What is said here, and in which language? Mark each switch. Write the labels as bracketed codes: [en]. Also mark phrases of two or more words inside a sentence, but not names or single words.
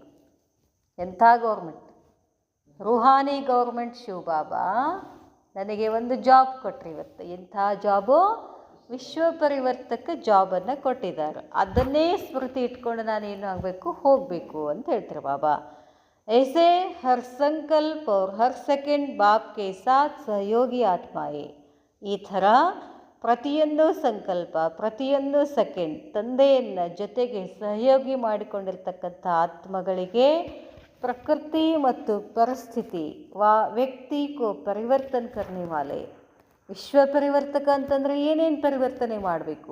[kn] ಎಂಥ ಗೌರ್ಮೆಂಟ್? ರೂಹಾನಿ ಗೌರ್ಮೆಂಟ್ ಶಿವ ಬಾಬಾ ನನಗೆ ಒಂದು ಜಾಬ್ ಕೊಟ್ಟರು ಇವತ್ತು. ಎಂಥ ಜಾಬು? ವಿಶ್ವ ಪರಿವರ್ತಕ ಜಾಬನ್ನು ಕೊಟ್ಟಿದ್ದಾರೆ. ಅದನ್ನೇ ಸ್ಮೃತಿ ಇಟ್ಕೊಂಡು ನಾನೇನು ಆಗಬೇಕು? ಹೋಗಬೇಕು ಅಂತ ಹೇಳ್ತಾರೆ ಬಾಬಾ. [hi] ऐसे हर संकल्प और हर सेकंड बाप के साथ सहयोगी आत्माएं. [kn] ಈ ಥರ ಪ್ರತಿಯೊಂದು ಸಂಕಲ್ಪ, ಪ್ರತಿಯೊಂದು ಸೆಕೆಂಡ್ ತಂದೆಯನ್ನು ಜೊತೆಗೆ ಸಹಯೋಗಿ ಮಾಡಿಕೊಂಡಿರ್ತಕ್ಕಂಥ ಆತ್ಮಗಳಿಗೆ ಪ್ರಕೃತಿ ಮತ್ತು ಪರಿಸ್ಥಿತಿ [hi] व्यक्ति को परिवर्तन करने वाले. [kn] ವಿಶ್ವ ಪರಿವರ್ತಕ ಅಂತಂದರೆ ಏನೇನು ಪರಿವರ್ತನೆ ಮಾಡಬೇಕು?